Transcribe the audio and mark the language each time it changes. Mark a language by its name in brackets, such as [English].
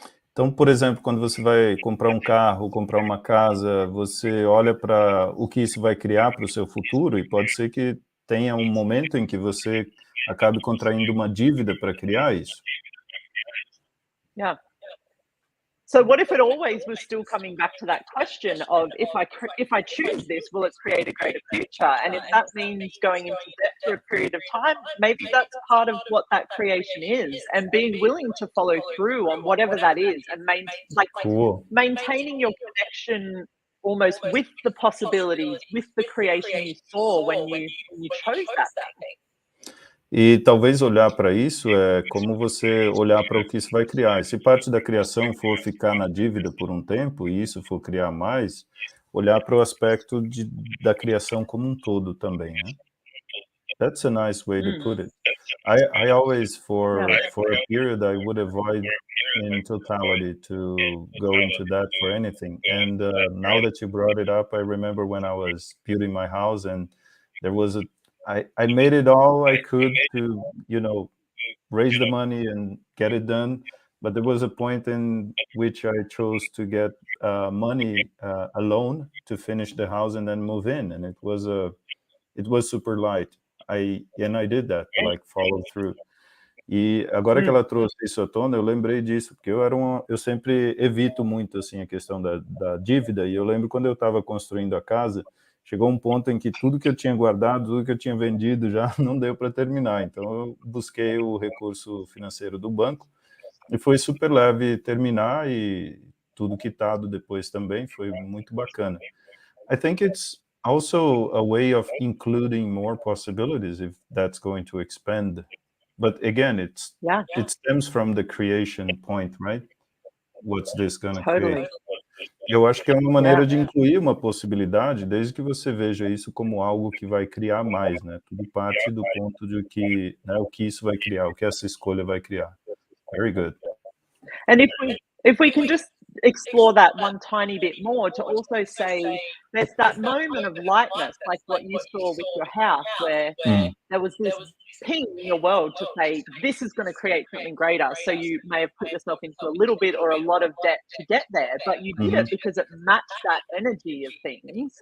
[Portuguese] Então, por exemplo, quando você vai comprar um carro, comprar uma casa, você olha para o que isso vai criar para o seu futuro, e pode ser que tenha um momento em que você acabe contraindo uma dívida para criar isso. [English] Yeah. So what if it always was still coming back to that question of if I choose this, will it create a greater future? And if that means going into debt for a period of time, maybe that's part of what that creation is, and being willing to follow through on whatever that is, and maintaining your connection almost with the possibilities, with the creation you saw when you chose that thing. [Portuguese] E talvez olhar para isso é como você olhar para o que isso vai criar. E se parte da criação for ficar na dívida por um tempo, e isso for criar mais, olhar para o aspecto da criação como um todo também, né? [English] That's a nice way to put it. I always, for a period, I would avoid in totality to go into that for anything. And now that you brought it up, I remember when I was building my house, and there was I made it all I could to, raise the money and get it done. But there was a point in which I chose to get money, a loan to finish the house and then move in. And it was super light. I did that, like follow through. [Portuguese] E agora que ela trouxe isso à tona, eu lembrei disso, porque eu sempre evito muito, assim, a questão da dívida. E eu lembro quando eu estava construindo a casa, chegou um ponto em que tudo que eu tinha guardado, tudo que eu tinha vendido já não deu para terminar. Então, eu busquei o recurso financeiro do banco e foi super leve terminar, e tudo quitado depois também, foi muito bacana. [English] I think it's also a way of including more possibilities if that's going to expand. But again, it stems from the creation point, right? What's this going to create? [Portuguese] Eu acho que é uma maneira de incluir uma possibilidade, desde que você veja isso como algo que vai criar mais, né? Tudo parte do ponto de que, o que isso vai criar, o que essa escolha vai criar. [English] Very good. And if we can just explore that one tiny bit more to also say, there's that moment of lightness, like what you saw with your house, where there was this ping in your world to say, this is going to create something greater. So you may have put yourself into a little bit or a lot of debt to get there, but you did it because it matched that energy of things.